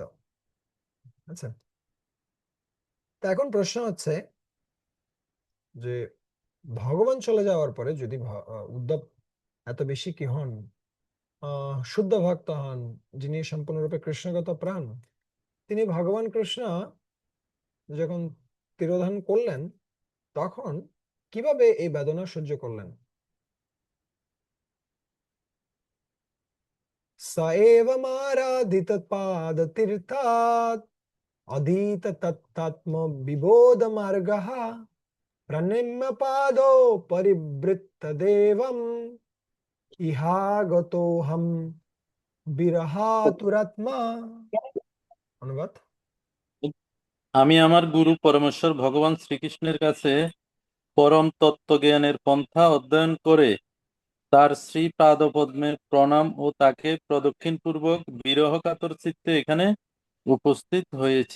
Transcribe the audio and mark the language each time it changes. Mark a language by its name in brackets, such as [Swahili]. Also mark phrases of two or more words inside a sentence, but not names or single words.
[Bangla] আচ্ছা, তা এখন প্রশ্ন হচ্ছে যে ভগবান চলে যাওয়ার পরে যদি উদ্ধব এত বেশি কি হন, শুদ্ধ ভক্ত হন, যিনি সম্পূর্ণরূপে কৃষ্ণগত প্রাণ, তিনি ভগবান কৃষ্ণ যখন তিরোধান করলেন, তখন কিভাবে এই বেদনা সহ্য করলেন? [Sanskrit] स एवमाराधित पाद तीर्थात् अधीत तत्तात्म विबोध मार्गः प्रणम्य पादो परिवृत्त देवम् इहागतोऽहं বিরহাতুরাত্মা। [Bangla] অনুবাদ: আমি আমার গুরু পরমেশ্বর ভগবান শ্রীকৃষ্ণের কাছে পরম তত্ত্বজ্ঞানের পন্থা অধ্যয়ন করে তার শ্রী পাদপদ্মে প্রণাম ও তাকে প্রদক্ষিণ পূর্বক বিরহ কাতর চিত্তে এখানে উপস্থিত হয়েছি।